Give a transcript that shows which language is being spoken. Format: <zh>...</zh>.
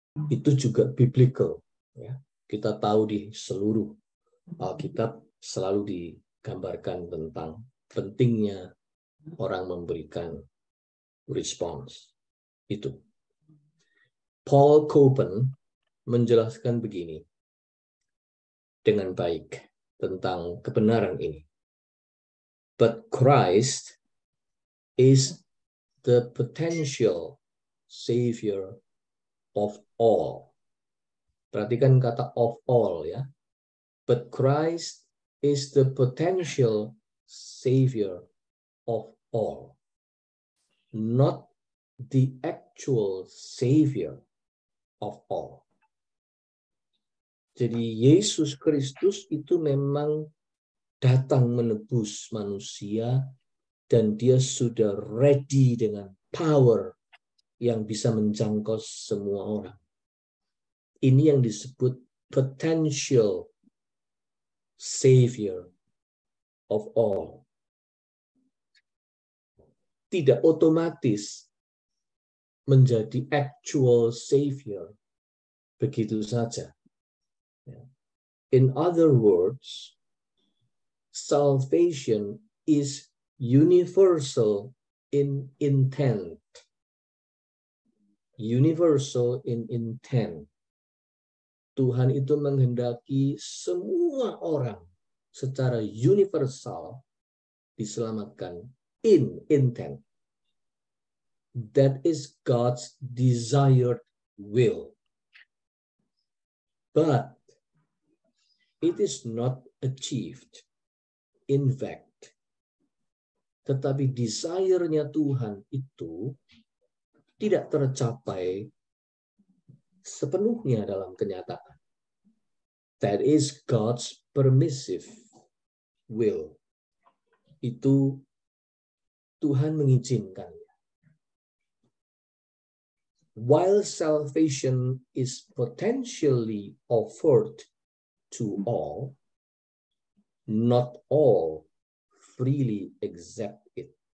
<id>Itu juga biblical. Ya. Kita tahu di seluruh Alkitab selalu digambarkan tentang pentingnya orang memberikan respons. Itu. Paul Coben menjelaskan begini dengan baik tentang kebenaran ini.</id> <en>But Christ is the potential savior of all.</en> <id>Perhatikan kata</id> <en>of all ya. But Christ is the potential savior of all. Not the actual savior of all.</en> <id>Jadi Yesus Kristus itu memang datang menebus manusia dan dia sudah ready dengan power yang bisa menjangkau semua orang. Ini yang disebut</id> <en>potential savior of all.</en> <id>Tidak otomatis menjadi</id> <en>actual savior</en> <id>begitu saja.</id> <en>In other words, salvation is universal in intent. Universal in intent.</en> <id>Tuhan itu menghendaki semua orang secara universal diselamatkan</id> <en>in intent. That is God's desired will. But it is not achieved. In fact,</en> <id>tetapi desire-nya Tuhan itu tidak tercapai sepenuhnya dalam kenyataan.</id> <en>That is God's permissive will.</en> <id>Itu Tuhan mengizinkannya.</id> <en>While salvation is potentially offered to all, not all freely accept it.</en>